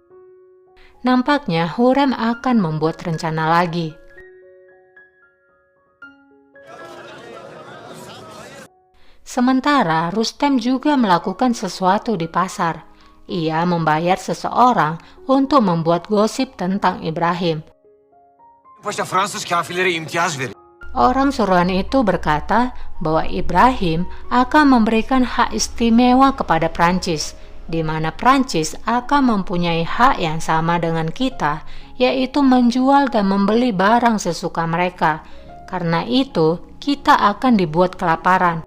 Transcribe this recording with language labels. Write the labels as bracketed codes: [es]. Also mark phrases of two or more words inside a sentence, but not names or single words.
[id] Nampaknya Hurrem akan membuat rencana lagi. Sementara Rustem juga melakukan sesuatu di pasar. Ia membayar seseorang untuk membuat gosip tentang Ibrahim. [tr] Paşa Fransız kafirlere imtiyaz verir. [id] Orang suruhan itu berkata bahwa Ibrahim akan memberikan hak istimewa kepada Prancis, di mana Prancis akan mempunyai hak yang sama dengan kita, yaitu menjual dan membeli barang sesuka mereka. Karena itu, kita akan dibuat kelaparan.